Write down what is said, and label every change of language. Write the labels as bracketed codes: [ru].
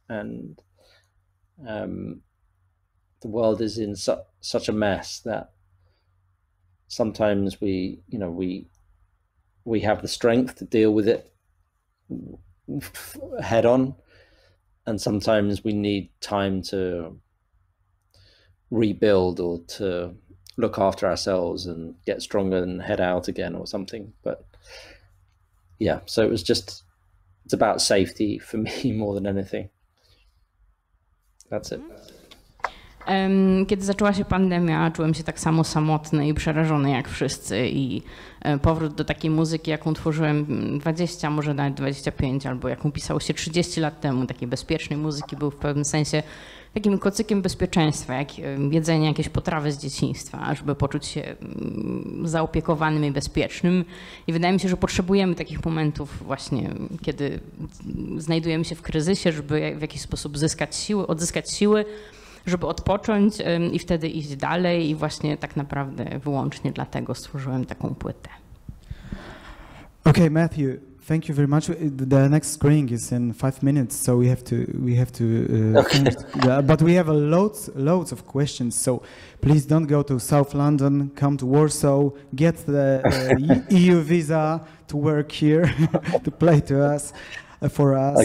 [en] And the world is in such a mess that sometimes we have the strength to deal with it head on, and sometimes we need time to rebuild or to look after ourselves and get stronger and head out again or something. But yeah, so it's about safety for me more than anything. That's it. [pl] Kiedy zaczęła się pandemia, czułem się tak samo samotny i przerażony jak wszyscy i powrót do takiej muzyki, jaką tworzyłem 20, może nawet 25, albo jaką pisało się 30 lat temu, takiej bezpiecznej muzyki, był w pewnym sensie takim kocykiem bezpieczeństwa, jak jedzenie jakieś potrawy z dzieciństwa, żeby poczuć się zaopiekowanym i bezpiecznym. I wydaje mi się, że potrzebujemy takich momentów właśnie, kiedy znajdujemy się w kryzysie, żeby w jakiś sposób odzyskać siły, żeby odpocząć i wtedy iść dalej i właśnie tak naprawdę wyłącznie dlatego stworzyłem taką płytę. [en] Okay, Matthew, thank you very much. The next screening is in 5 minutes, so we have to okay. finish. But we have loads of questions, so please don't go to South London, come to Warsaw, get the EU visa to work here, to play to us, for us.